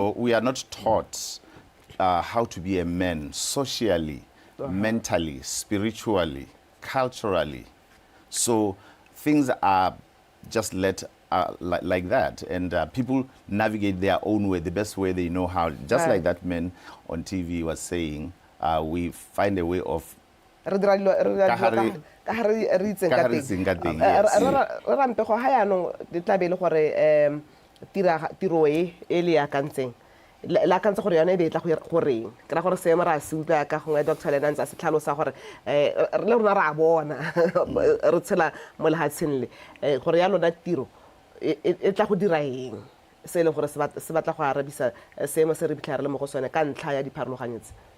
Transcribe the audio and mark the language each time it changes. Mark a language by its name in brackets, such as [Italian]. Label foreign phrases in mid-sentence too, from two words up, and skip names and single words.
[English] Also, we are not taught how to be a man socially, mentally, spiritually, culturally. So things are just let like that, and people navigate their own way, the best way they know how. Just like that man on TV was saying, we find a way of [Tswana] la ka ntse gore yone e betla go reng ke ra gore se mo ra se utlwa ka gongwe Dr. Lenantsa se tlhalosa gore le rona ra bona re tshela mo lehatsheng le gore ya lona tiro e tla go dira eng se le gore se batla go arabisa seemo se re bitlha re mo go sone ka ntlha ya dipharologanyetsi